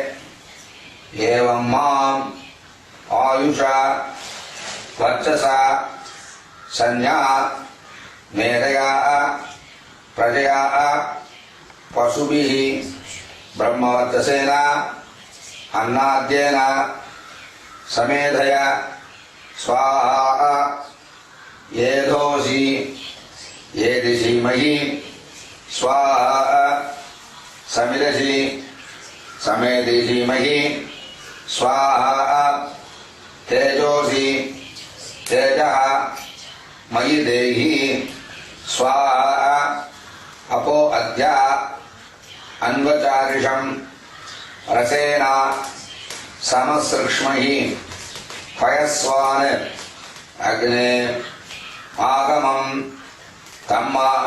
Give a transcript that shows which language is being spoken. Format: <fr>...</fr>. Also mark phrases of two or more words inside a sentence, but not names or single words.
<sa>एवं मां आयुषा वर्चसा संज्ञा मेधया प्रजया पशुभिः ब्रह्मवर्चसेन अन्नाद्येन समेधय स्वाहा एधोसि एधिषीमहि स्वाहा समिदसि समेधिषीमहि स्वाहा तेजोसि தேஜः मयि देहि स्वाहा अपो अद्य अन्वचारिषं रसेन समसृक्ष्महि पयस्वान् अग्ने आगमं तम्मा</sa>